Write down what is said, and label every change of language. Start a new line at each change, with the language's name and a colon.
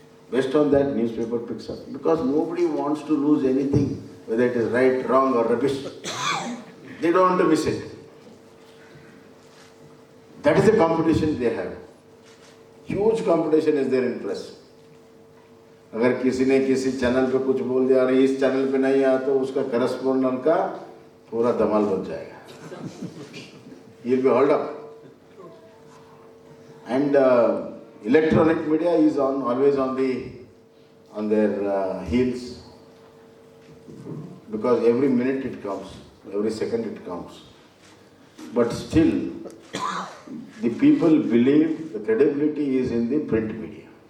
English: Based on that, newspaper picks up. Because nobody wants to lose anything, whether it is right, wrong or rubbish. They don't want to miss it. That is the competition they have. Huge competition is there in press.
Hindi: अगर किसी ने किसी channel पे कुछ बोल दिया और इस चैनल पे नहीं आया तो उसका करस्पॉन्डेंट का पूरा धमाल बच जाएगा.
English: He'll be hauled up. And electronic media is always on their heels, because every minute it counts, every second it counts. But still, the people believe the credibility is in the print media.